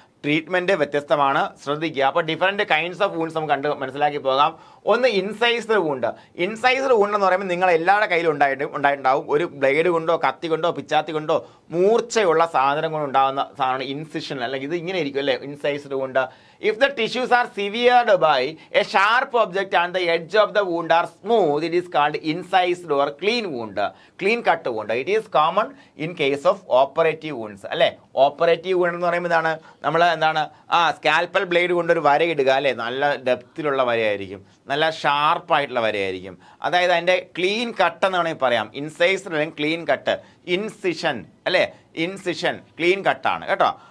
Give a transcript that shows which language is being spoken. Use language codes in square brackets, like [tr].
[ml] Treatment വ്യത്യസ്തമാണ്, ശ്രദ്ധിക്കുക. അപ്പോൾ ഡിഫറൻറ്റ് കൈൻഡ്സ് ഓഫ് വൂൺസ് നമുക്ക് മനസ്സിലാക്കി പോകാം. ഒന്ന് ഇൻസൈസ്ഡ് വൂണ്ട്. ഇൻസൈസ്ഡ് വൂണ്ട് എന്ന് പറയുമ്പോൾ നിങ്ങൾ എല്ലാവരുടെ കയ്യിലും ഉണ്ടായിട്ടുണ്ടാവും. ഒരു ബ്ലേഡ് കൊണ്ടോ കത്തി കൊണ്ടോ പിച്ചാത്തി കൊണ്ടോ മൂർച്ചയുള്ള സാധനം കൊണ്ട് ഉണ്ടാകുന്ന സാധനമാണ് ഇൻസിഷൻ, അല്ലെങ്കിൽ ഇത് ഇങ്ങനെ ഇരിക്കും അല്ലേ, ഇൻസൈസ്ഡ് wound. [en] If the tissues are severed by a sharp object and the edge of the wound are smooth, it is called incised or clean wound, clean cut wound. It is common in case of operative wounds. [ml] അല്ലേ, operative wound എന്ന് പറയുമ്പോൾ ഇതാണ് നമ്മൾ scalpel blade കൊണ്ട് ഒരു വര ഇടുക അല്ലേ, നല്ല ഡെപ്തിലുള്ള വരയായിരിക്കും, നല്ല ഷാർപ്പായിട്ടുള്ള വരയായിരിക്കും. അതായത് അതിൻ്റെ ക്ലീൻ കട്ട് എന്ന് വേണമെങ്കിൽ പറയാം. ഇൻസൈസ്ഡ് അല്ലെങ്കിൽ ക്ലീൻ കട്ട്, ഇൻസിഷൻ അല്ലേ, ഇൻസിഷൻ ക്ലീൻ കട്ടാണ് കേട്ടോ.